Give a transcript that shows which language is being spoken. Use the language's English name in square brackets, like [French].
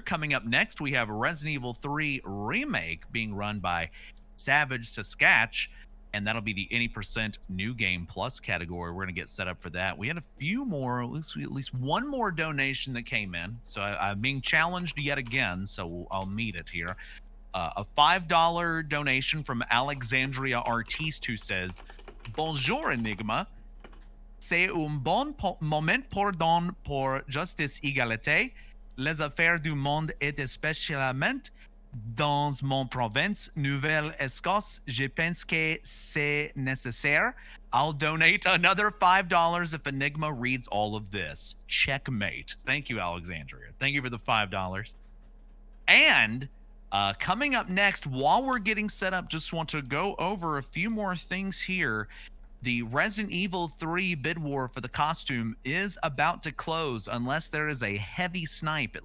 [English] Coming up next, we have Resident Evil 3 Remake being run by Savage Saskatch, and that'll be the Any Percent New Game Plus category. We're going to get set up for that. We had a few more, at least one more donation that came in. So I'm being challenged yet again, so I'll meet it here. A $5 donation from Alexandria Artiste, who says, [French] Bonjour Enigma, c'est un bon moment pour justice égalité. Les affaires du monde et spécialement dans mon province, Nouvelle-Écosse, je pense que c'est nécessaire. [English] I'll donate another $5 if Enigma reads all of this. Checkmate. Thank you, Alexandria. Thank you for the $5. And coming up next, while we're getting set up, just want to go over a few more things here. The Resident Evil 3 bid war for the costume is about to close unless there is a heavy snipe.